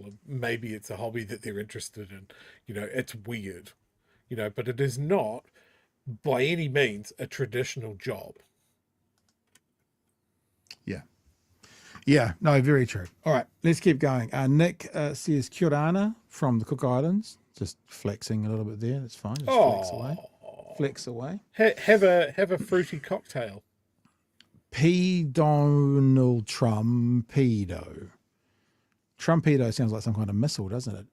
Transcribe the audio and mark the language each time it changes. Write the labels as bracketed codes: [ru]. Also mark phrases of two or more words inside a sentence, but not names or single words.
[en] Maybe it's a hobby that they're interested in. It's weird, but it is not by any means a traditional job. Yeah, no, very true. All right, let's keep going. Nick says [mi] Kia ora ana [en] from the Cook Islands. Just flexing a little bit there. That's fine. Just flex away. Have a fruity cocktail. P. Donald Trumpedo. Trumpedo sounds like some kind of missile, doesn't it?